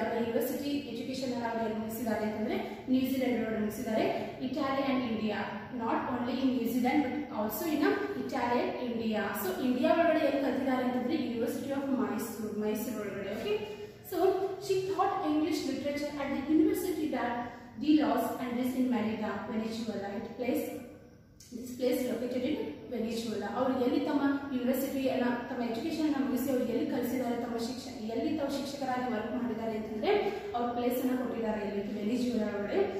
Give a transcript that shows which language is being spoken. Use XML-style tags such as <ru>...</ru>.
<en>Our university education are</en> <kn>ಮುಗಿಸಿದ್ದಾರೆ ಅಂತಂದ್ರೆ new ಜಿಲೆಂಡ್ ಒಳಗಡೆ ಮುಗಿಸಿದ್ದಾರೆ.</kn> <en>Italy and India, not only in New Zealand but also in Italy and India.</en> <kn>So India ಒಳಗಡೆ ಏನು ಕಲಿತಿದ್ದಾರೆ ಅಂತಂದ್ರೆ University of Mysuru ಒಳಗಡೆ.</kn> <en>Okay, so she taught English literature at the University de Los Andes in Merida, Venezuela. This place located in Venezuela.</en> <kn>ಅವರು ಎಲ್ಲಿ ತಮ್ಮ ಯೂನಿವರ್ಸಿಟಿಯನ್ನ ತಮ್ಮ education ಮುಗಿಸಿ ಅವರು ಎಲ್ಲಿ ಕಲಿಸಿದ್ದಾರೆ, ತಮ್ಮ ಎಲ್ಲಿ ತಾವು ಶಿಕ್ಷಕರಾಗಿ ವರ್ಕ್ ಮಾಡಿದ್ದಾರೆ ಅಂತಂದ್ರೆ ಅವ್ರ ಪ್ಲೇಸ್ ಅನ್ನ ಕೊಟ್ಟಿದ್ದಾರೆ ಇಲ್ಲಿ ವೆನಿಜುವೆಲಾ ಒಳಗಡೆ.</kn>